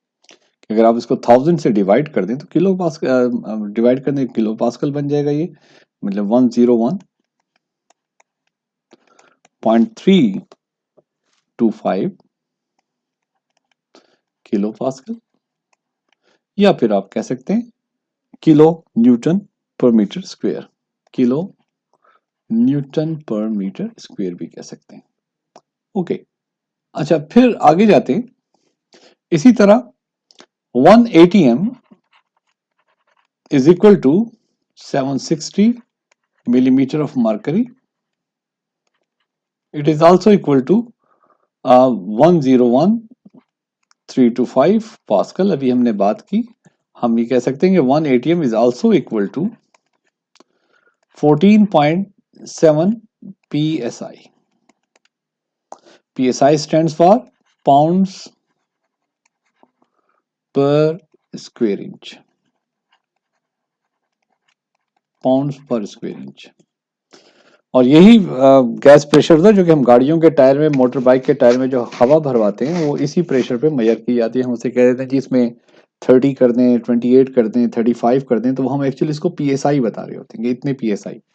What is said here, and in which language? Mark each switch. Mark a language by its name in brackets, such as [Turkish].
[Hindi] कि अगर आप इसको 1000 से डिवाइड कर दें तो किलो पास्कल, डिवाइड कर दें किलो पास्कल बन जाएगा, ये मतलब 101.325 किलो पास्कल, या फिर आप कह सकते हैं किलो न्यूटन पर मीटर स्क्वायर, किलो न्यूटन पर मीटर स्क्वायर भी कह सकते हैं। ओके, अच्छा फिर आगे जाते हैं। [English] इसी तरह 1 ATM is equal to 760 millimeter of mercury. It is also equal to 101,325 pascal. [Hindi] अभी हमने बात की, हम ये कह सकते हैं कि [English] 1 ATM is also equal to 14.7 PSI. PSI stands for pounds per square inch, pounds per square inch. [Hindi] और यही गैस प्रेशर था जो कि हम गाड़ियों के टायर में, मोटर बाइक के टायर में जो हवा भरवाते हैं वो इसी प्रेशर पे मेजर की जाती है। हम उसे कह देते हैं कि इसमें 30 कर दें, 28 कर दें, 35 कर दें, तो हम एक्चुअली इसको PSI बता रहे होते हैं कि इतने PSI।